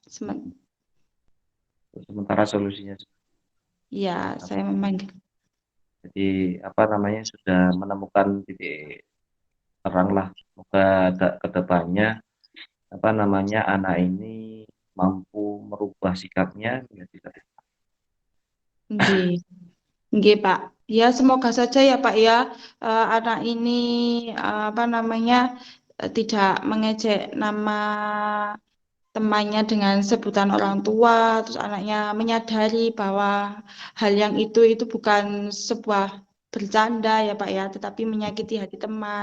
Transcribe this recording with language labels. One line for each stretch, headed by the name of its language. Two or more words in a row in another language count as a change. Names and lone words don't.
Indonesian: Sementara solusinya Ya, apa, saya memanggil. jadi apa namanya sudah menemukan titik terang lah. Semoga ke depannya apa namanya anak ini mampu merubah sikapnya menjadi lebih.
Javanese: Nggih. Nggih, Pak.
Indonesian: Ya, semoga saja ya, Pak ya, anak ini apa namanya tidak mengejek nama temannya dengan sebutan orang tua, terus anaknya menyadari bahwa hal yang itu bukan sebuah bercanda ya, Pak ya, tetapi menyakiti hati teman.